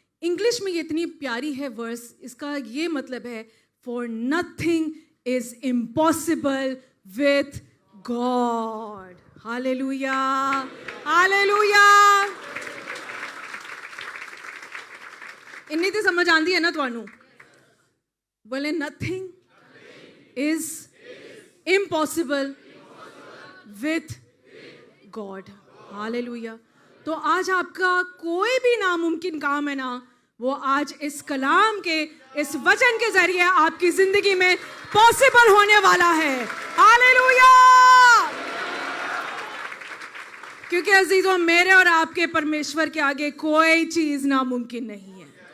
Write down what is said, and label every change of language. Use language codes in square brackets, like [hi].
[hi] English में ये इतनी प्यारी है वर्स। इसका ये मतलब है [en] For nothing is impossible with God. [hi] Hallelujah, hallelujah. [pa] इन्नी तो समझ आती है ना तुहानू? [en] बोले nothing is impossible with God. [hi] Hallelujah. तो आज आपका कोई भी नामुमकिन काम है ना, वो आज इस कलाम के इस वचन के जरिए आपकी जिंदगी में पॉसिबल होने वाला है। हालेलुया। क्योंकि अजीजों, मेरे और आपके परमेश्वर के आगे कोई चीज नामुमकिन नहीं है।